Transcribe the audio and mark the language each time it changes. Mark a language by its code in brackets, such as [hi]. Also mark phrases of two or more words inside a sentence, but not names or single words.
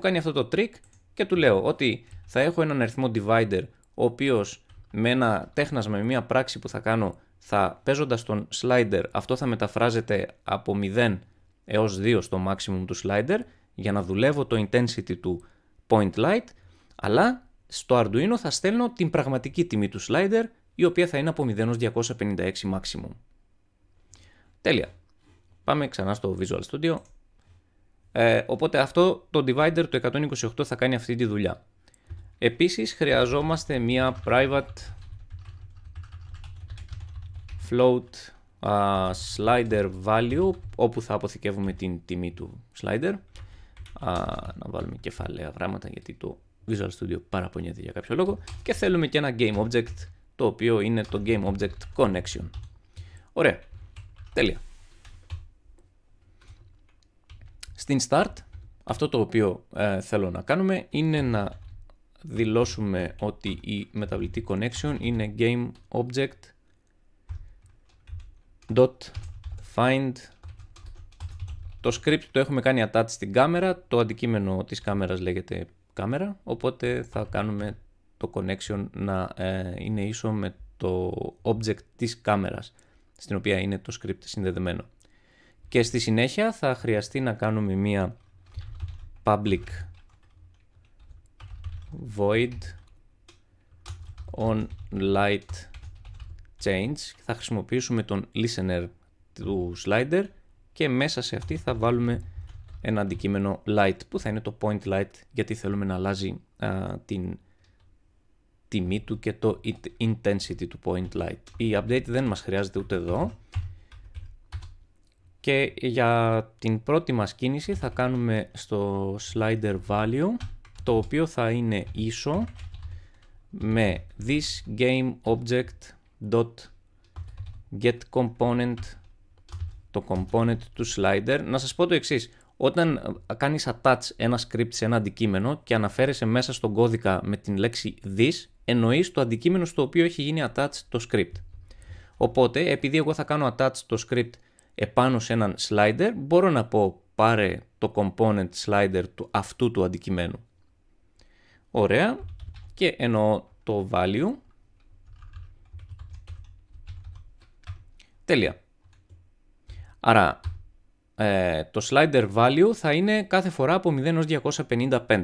[el] κάνει αυτό το trick και του λέω ότι θα έχω έναν αριθμό divider, ο οποίος με ένα τέχνασμα, με μια πράξη που θα κάνω, θα παίζοντας τον slider, αυτό θα μεταφράζεται από 0 έως 2 στο maximum του slider, για να δουλεύω το intensity του [en] point light, [el] αλλά στο Arduino θα στέλνω την πραγματική τιμή του slider, η οποία θα είναι από 0 έως 256 maximum. Τέλεια. Πάμε ξανά στο Visual Studio. Οπότε αυτό το divider το 128 θα κάνει αυτή τη δουλειά. Επίσης χρειαζόμαστε μία [en] private float slider value, [el] όπου θα αποθηκεύουμε την τιμή του slider. Να βάλουμε κεφαλαία γράμματα, γιατί το Visual Studio παραπονιέται για κάποιο λόγο. Και θέλουμε και ένα [en] game object, [el] το οποίο είναι το [en] game object connection. [el] Ωραία, τέλεια. Στην start, αυτό το οποίο θέλω να κάνουμε είναι να δηλώσουμε ότι η μεταβλητή connection είναι [en] game object .find. [el] Το script το έχουμε κάνει attach στην κάμερα, το αντικείμενο της κάμερας λέγεται κάμερα, οπότε θα κάνουμε το connection να είναι ίσο με το object της κάμερας, στην οποία είναι το script συνδεδεμένο. Και στη συνέχεια θα χρειαστεί να κάνουμε μία [en] public void on light change. [el] Θα χρησιμοποιήσουμε τον listener του slider και μέσα σε αυτή θα βάλουμε ένα αντικείμενο light που θα είναι το [en] point light, [el] γιατί θέλουμε να αλλάζει την τιμή του και το intensity του [en] point light. [el] Η update δεν μας χρειάζεται ούτε εδώ. Και για την πρώτη μας κίνηση θα κάνουμε στο [en] slider value, [el] το οποίο θα είναι ίσο με [en] this game object dot get component, [el] το component του slider. Να σας πω το εξής: όταν κάνεις attach ένα script σε ένα αντικείμενο και αναφέρεσαι μέσα στον κώδικα με την λέξη this, εννοείς το αντικείμενο στο οποίο έχει γίνει attach το script. Οπότε, επειδή εγώ θα κάνω attach το script επάνω σε έναν slider, μπορώ να πω πάρε το [en] component slider [el] του αυτού του αντικειμένου. Ωραία, και εννοώ το value. Τέλεια. Άρα το [en] slider value [el] θα είναι κάθε φορά από 0 έως 255.